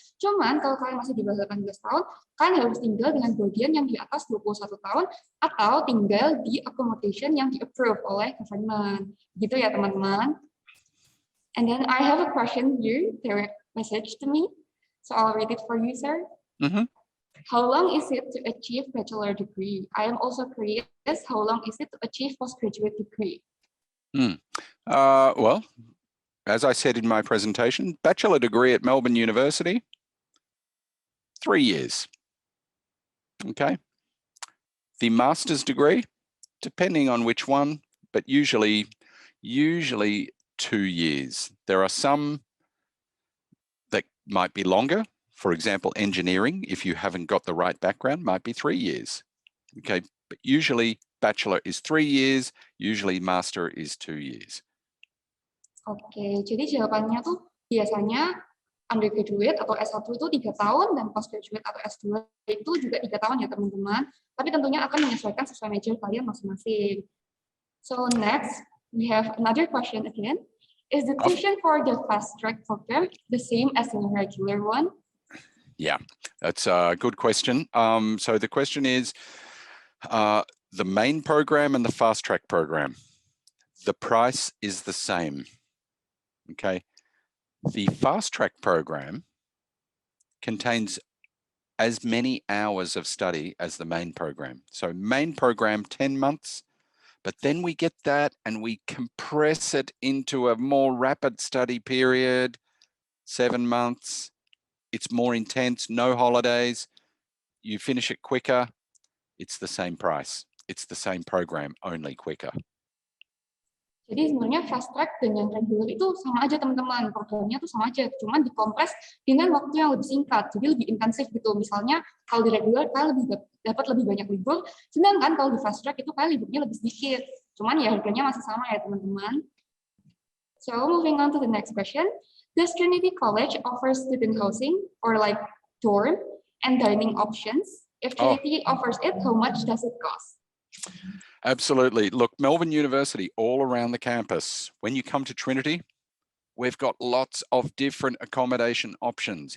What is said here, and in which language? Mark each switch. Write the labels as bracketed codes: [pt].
[id] Cuman kalau kalian masih di bawah 18 tahun, kalian harus tinggal dengan guardian yang di atas 21 tahun atau tinggal di accommodation yang di-approve oleh government. Gitu ya teman-teman. [en] And then I have a question here, direct message to me. So I'll read it for you, sir. How long is it to achieve bachelor degree? I am also curious, how long is it to achieve postgraduate degree? Well, as I said in my presentation, bachelor degree at Melbourne University, 3 years. Okay. The master's degree, depending on which one, but usually 2 years. There are some that might be longer. For example, engineering, if you haven't got the right background, might be 3 years. Okay, but usually bachelor is 3 years, usually master is 2 years. [id] Oke, jadi jawabannya tuh biasanya undergraduate atau S1 itu 3 tahun dan postgraduate atau S2 itu juga 3 tahun ya teman-teman. Tapi tentunya akan menyesuaikan sesuai major kalian masing-masing. [en] So next, we have another question again. Is the tuition for the fast track program the same as the regular one? Yeah, that's a good question. So the question is, the main program and the fast track program, the price is the same. Okay, the fast track program contains as many hours of study as the main program. So main program 10 months, but then we get that and we compress it into a more rapid study period, 7 months. It's more intense, no holidays. You finish it quicker. It's the same price. It's the same program, only quicker. [id] Jadi sebenarnya fast track dengan regular itu sama aja teman-teman, programnya tuh sama aja, cuman dikompres dengan waktu yang lebih singkat, jadi lebih intensif gitu. Misalnya kalau di regular kalian lebih dapat lebih banyak libur, sedangkan kalau di fast track itu kalian liburnya lebih sedikit. Cuman ya harganya masih sama ya teman-teman. [en] So moving on to the next question, does Trinity College offer student housing or like dorm and dining options? If Trinity offers it, how much does it cost? Absolutely. Look, Melbourne University, all around the campus. When you come to Trinity, we've got lots of different accommodation options.